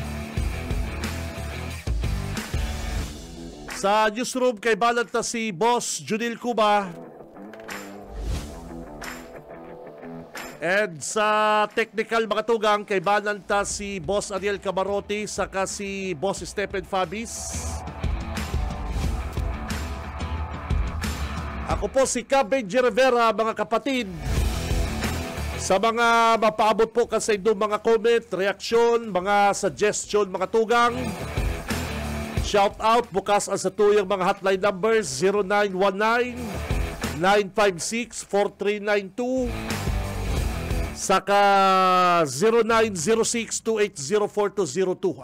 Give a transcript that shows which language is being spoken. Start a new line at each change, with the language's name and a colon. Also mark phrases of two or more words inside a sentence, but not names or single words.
Bikol: Sa newsroom kay bananta si Boss Junil Cuba. And sa technical mga tugang, kay bananta si Boss Ariel Camarote, saka si Boss Stephen Fabis. Ako po si Benji Rivera, mga kapatid. Sa mga mapaabot po kasi doon mga comment, reaksyon, mga suggestion, mga tugang, shout out, bukas ang sa tuyang mga
English: hotline numbers
Bikol: 0919-956-4392 saka 0906-280-4202.